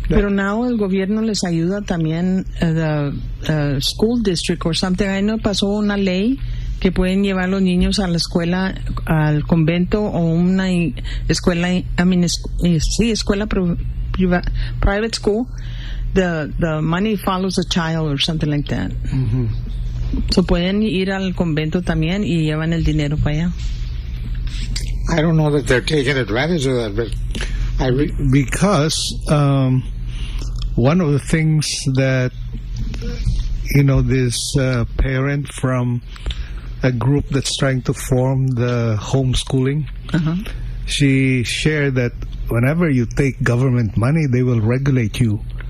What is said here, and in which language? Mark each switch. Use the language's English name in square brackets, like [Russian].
[Spanish] Pero [English] now [Spanish] el gobierno les ayuda también [English] the school district or something. [Spanish] Ahí no pasó una ley que pueden llevar los niños a la escuela, al convento o una escuela, escuela [English] private school. The money follows the child or something like that. Mm-hmm. [Spanish] So pueden ir al convento también y llevan el dinero para allá. [English] I don't know that they're taking advantage of that, but. Because one of the things that, you know, this parent from a group that's trying to form the homeschooling, she shared that whenever you take government money, they will regulate you.